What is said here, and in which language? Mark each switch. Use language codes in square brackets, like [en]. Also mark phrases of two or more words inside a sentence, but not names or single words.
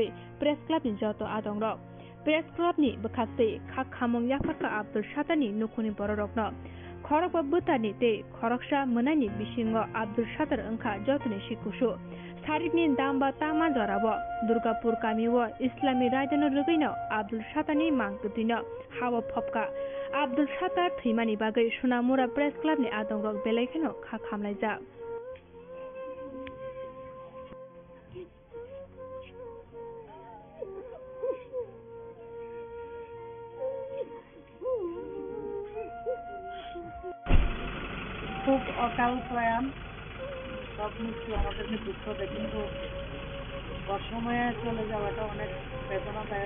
[trp] Press Club ni joto adongrok Press Club ni bekhakte khak khamong yafarka Abdul Satani nukhuni bororokno khorok butani te khoroksa monani bisingo Abdul Satar angkha jotoni sikusu Sarikni damba tama jarabo Durgapur kamiwo Islami rajano rugaino Abdul Satani mangkethino hawa phopka Abdul Satar thimani bagai Sonamura Press Club ni adongrok belaikeno khak khamlaijak [bn] খুব অকাল প্রয়াণ সব মৃত্যু আমাদেরকে দুঃখ দেয় কিন্তু অসময়ে চলে যাওয়াটা অনেক বেদনাদায়ক